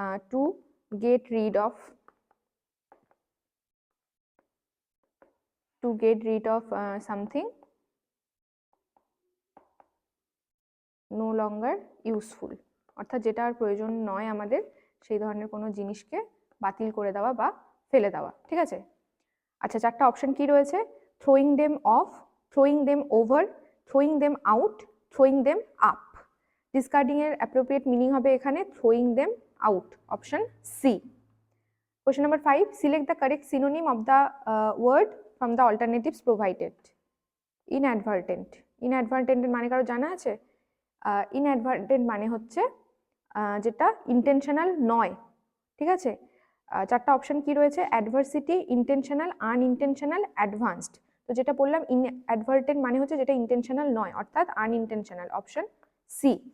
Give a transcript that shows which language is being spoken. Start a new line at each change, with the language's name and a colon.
Bangla: To get rid of,
English: to get rid of something no longer useful,
Bangla: অর্থাৎ যেটা আর প্রয়োজন নয় আমাদের সেই ধরনের কোনো জিনিসকে বাতিল করে দেওয়া বা ফেলে দেওয়া, ঠিক আছে? আচ্ছা, 4টা অপশন কি রয়েছে?
English: Throwing them off, throwing them over, throwing them out, throwing them up. Discarding এর appropriate meaning হবে এখানে throwing them out, option C. Question number 5, select the correct synonym of the word from the alternatives provided.
Bangla: Inadvertent, inadvertent এর মানে কারো জানা আছে? Inadvertent মানে হচ্ছে যেটা ইন্টেনশনাল নয়, ঠিক আছে? 4টা অপশন কি রয়েছে?
English: Adversity, intentional, unintentional, advanced.
Bangla: তো যেটা বললাম ইনঅ্যাডভার্টেন্ট মানে হচ্ছে যেটা ইন্টেনশনাল নয়, অর্থাৎ আনইন্টেনশনাল, অপশন সি।